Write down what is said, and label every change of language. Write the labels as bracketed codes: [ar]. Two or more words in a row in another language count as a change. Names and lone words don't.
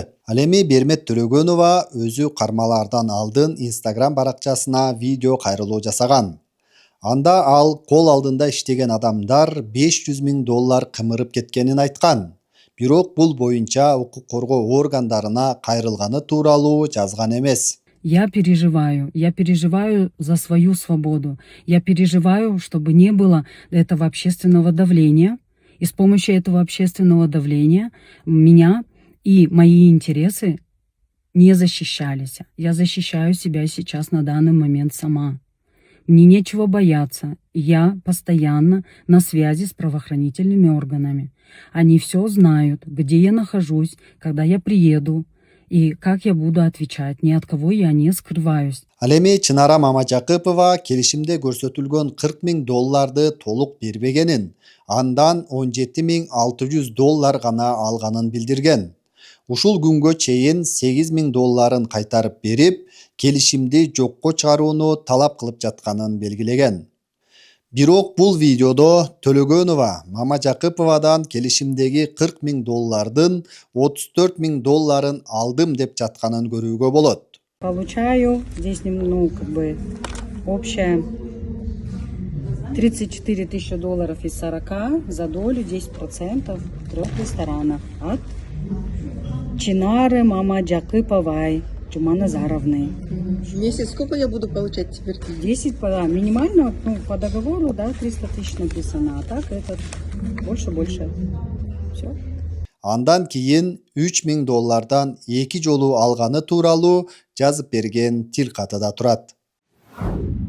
[ky] Ал эми Бермет Төлөгөнова өзү кармалаардан алдын Instagram баракчасына видео кайрылуу жасаган. Анда ал кол алдында иштеген адамдар $500 миң кымырып кеткенин айткан. Бирок бул боюнча укук коргоо органдарына кайрылганы тууралуу жазган эмес. [ru] Я переживаю за свою свободу. Я переживаю, чтобы не было этого общественного давления. И с помощью этого общественного давления меня и мои интересы не защищались. Я защищаю себя сейчас на данный момент сама. Мне нечего бояться. Я постоянно на связи с правоохранительными органами. Они все знают, где я нахожусь, когда я приеду и как я буду отвечать. Ни от кого я не скрываюсь. [ky] Ал эми Чынара Мамажакыпова келишимде көрсөтүлгөн 40 000 долларды толук бербегенин, андан 17 600 доллар гана алганын билдирген. Ушул күнгө чейин 8 000 долларын кайтарып берип, келишимди жокко чыгарууну талап кылып жатканын белгилеген. Бирок бул видеодо Төлөгөнова Мамажакыповадан келишимдеги 40 000 доллардын 34 000 долларын алдым деп жатканын көрүүгө болот. [ru] Получаю здесь, ну, как бы, общая 34 тысячи долларов из 40 за долю 10% в 3 ресторанах от Чинары Мамажакыповой Чуманазаровны. В месяц сколько я буду получать теперь? 10, да, минимально, ну, по договору, да, 300 тысяч написано, а так это больше. Все. [ky] Андан кийин 3 000 доллардан 2 жолу алганы тууралуу жазып берген тил катыда турат.